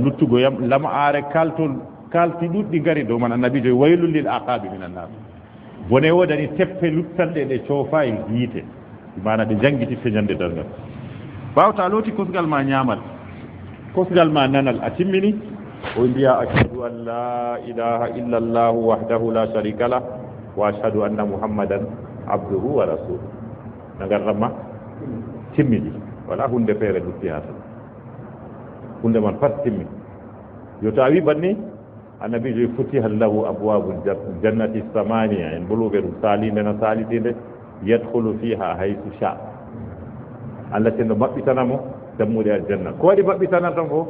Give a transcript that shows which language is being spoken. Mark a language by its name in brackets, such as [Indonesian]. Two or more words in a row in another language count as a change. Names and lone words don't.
[Fula] luttugo yam lam'aare kalti ɗuɗɗi ngari dow man annabijo [Arabic] ويل للأعقاب من النار [Fula] bone wodani teppe luttanɗe ɗe coofa e yiite mana ɗe janggititte ñande dargal ɓawta looti kosgal ma ñaamal kosgal ma nanal a timmini o mbiya [Arabic] أشهد أن لا إله إلا الله وحده لا شريك له وأشهد أن محمدا عبده ورسوله [Fula] nagarramma timmini wala hunde feere lutti ha tan hunde man pat timmini yo to a wi banni annabijo [Arabic] فتحت له أبواب الجنة الثمانية [Fula] en ɓoluɓe ɗum salinde no salitinde [Arabic] يدخل فيها حيث شاء الله [Fula] teno maɓɓitanamo dammude aljanna ko waɗi maɓɓitana tan ko